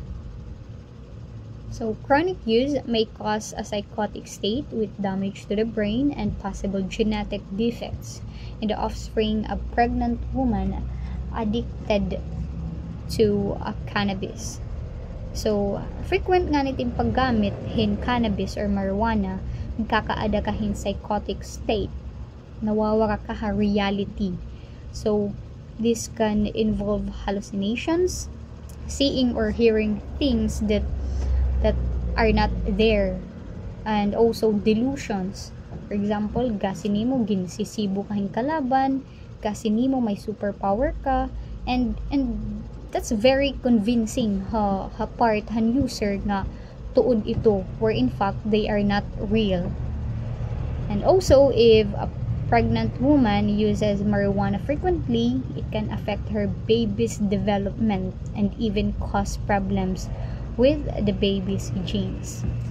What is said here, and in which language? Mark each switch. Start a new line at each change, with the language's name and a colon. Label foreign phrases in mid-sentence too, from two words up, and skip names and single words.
English: So chronic use may cause a psychotic state with damage to the brain and possible genetic defects in the offspring of pregnant women addicted to cannabis.
Waray: So, frequent nga niting paggamit hin cannabis or marijuana, nagkakaada kahin
English: psychotic state.
Waray: nawawala ka reality.
English: So this can involve hallucinations, seeing or hearing things that are not there, and also delusions. For example,
Waray: gasin mo ginsisibo kahing kalaban, gasin mo may superpower ka,
English: and that's very convincing
Waray: ha part han user nga tuod ito,
English: where in fact they are not real. And also, if a pregnant woman uses marijuana frequently, it can affect her baby's development and even cause problems with the baby's genes.